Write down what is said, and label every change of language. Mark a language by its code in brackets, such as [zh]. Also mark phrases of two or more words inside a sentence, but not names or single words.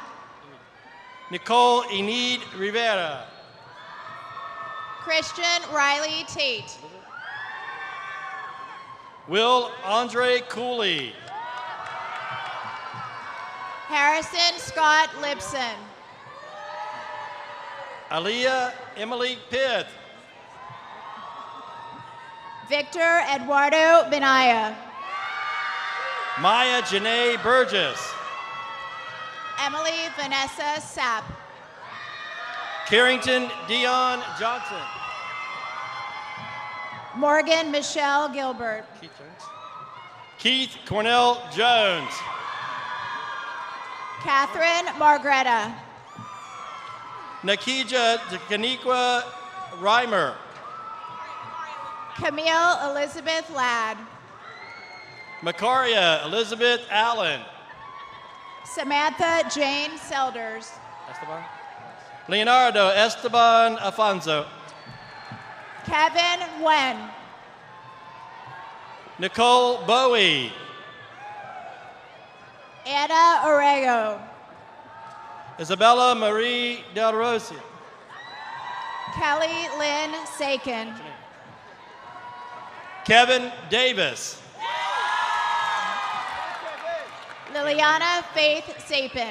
[en] Nicole Enid Rivera. Christian Riley Tate. Will Andre Cooley. Harrison Scott Lipson. Aaliyah Emily Pith. Victor Eduardo Benaya. Maya Janae Burgess. Emily Vanessa Sapp. Carrington Dion Johnson. Morgan Michelle Gilbert. Keith Cornell Jones. Catherine Margretta. Nakija Kaniqua Reimer. Camille Elizabeth Ladd. Makaria Elizabeth Allen. Samantha Jane Selders. Esteban. Leonardo Esteban Afonso. Kevin Wen. Nicole Bowie. Anna Orego. Isabella Marie Del Rossi. Kelly Lynn Sakin. Kevin Davis. Liliana Faith Sapin.